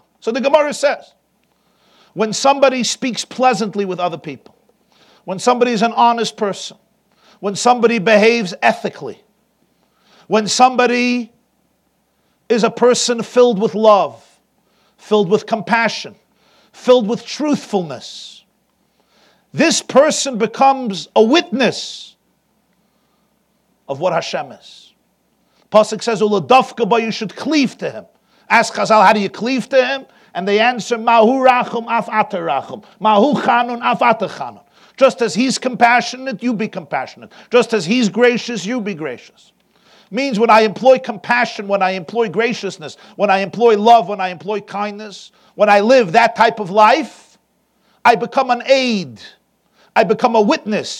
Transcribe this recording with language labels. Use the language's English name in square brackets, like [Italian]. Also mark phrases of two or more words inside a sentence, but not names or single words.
[English] So the Gemara says, when somebody speaks pleasantly with other people, when somebody is an honest person, when somebody behaves ethically, when somebody is a person filled with love, filled with compassion, filled with truthfulness, this person becomes a witness of what Hashem is. Pasuk says, [Hebrew] "ולדבקה בו," [English] you should cleave to him. Ask Chazal, how do you cleave to him? And they answer, [Hebrew] "מה הוא רחום אף אתה רחום, מה הוא חנון אף אתה חנון." [English] Just as he's compassionate, you be compassionate. Just as he's gracious, you be gracious. Means when I employ compassion, when I employ graciousness, when I employ love, when I employ kindness, when I live that type of life, I become an aid. I become a witness.